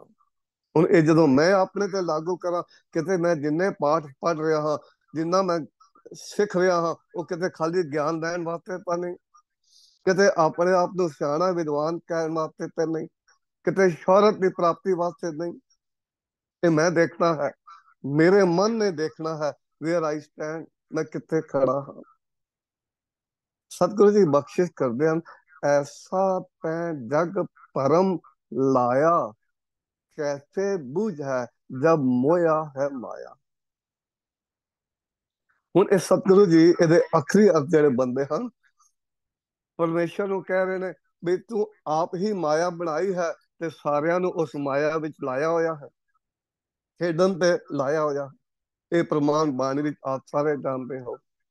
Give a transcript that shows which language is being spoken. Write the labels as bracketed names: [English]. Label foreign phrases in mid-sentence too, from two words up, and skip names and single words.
[Punjabi] ਹੁਣ ਇਹ ਜਦੋਂ ਮੈਂ ਆਪਣੇ ਤੇ ਲਾਗੂ ਕਰਾਂ, ਕਿਤੇ ਮੈਂ ਜਿੰਨੇ ਪਾਠ ਪੜ੍ਹ ਰਿਹਾ ਹਾਂ, ਜਿੰਨਾ ਮੈਂ ਸਿੱਖ ਰਿਹਾ ਹਾਂ, ਉਹ ਕਿਤੇ ਖਾਲੀ ਗਿਆਨ ਲੈਣ ਵਾਸਤੇ ਤਾਂ ਨਹੀਂ, ਕਿਤੇ ਆਪਣੇ ਆਪ ਨੂੰ ਸਿਆਣਾ ਵਿਦਵਾਨ ਕਹਿਣ ਵਾਸਤੇ ਤਾਂ ਨਹੀਂ, ਕਿਤੇ ਸ਼ੋਹਰਤ ਦੀ ਪ੍ਰਾਪਤੀ ਵਾਸਤੇ ਨਹੀਂ। ਇਹ ਮੈਂ ਦੇਖਣਾ ਹੈ, ਮੇਰੇ ਮਨ ਨੇ ਦੇਖਣਾ ਹੈ [English] where I stand, [Punjabi] ਮੈਂ ਕਿੱਥੇ ਖੜਾ ਹਾਂ। ਸਤਿਗੁਰੂ ਜੀ ਬਖਸ਼ਿਸ਼ ਕਰਦੇ ਹਨ, ਐਸਾ ਤੈਂ ਜਗ ਭਰਮ ਲਾਇਆ, ਕੈਸੇ ਬੂਝ ਹੈ ਜਬ ਮੋਇਆ ਹੈ ਮਾਇਆ। ਹੁਣ ਇਹ ਸਤਿਗੁਰੂ ਜੀ ਇਹਦੇ ਆਖਰੀ ਅਰਥ ਜਿਹੜੇ ਬੰਦੇ ਹਨ, ਪਰਮੇਸ਼ਰ ਨੂੰ ਕਹਿ ਰਹੇ ਨੇ ਵੀ ਤੂੰ ਆਪ ਹੀ ਮਾਇਆ ਬਣਾਈ ਹੈ ਤੇ ਸਾਰਿਆਂ ਨੂੰ ਉਸ ਮਾਇਆ ਵਿੱਚ ਲਾਇਆ ਹੋਇਆ ਹੈ, ਖੇਡਣ ਤੇ ਲਾਇਆ ਹੋਇਆ। ਇਹ ਪ੍ਰਮਾਣ ਬਾਣੀ ਵਿੱਚ ਆਪ ਸਾਰੇ ਜਾਣਦੇ ਹੋ।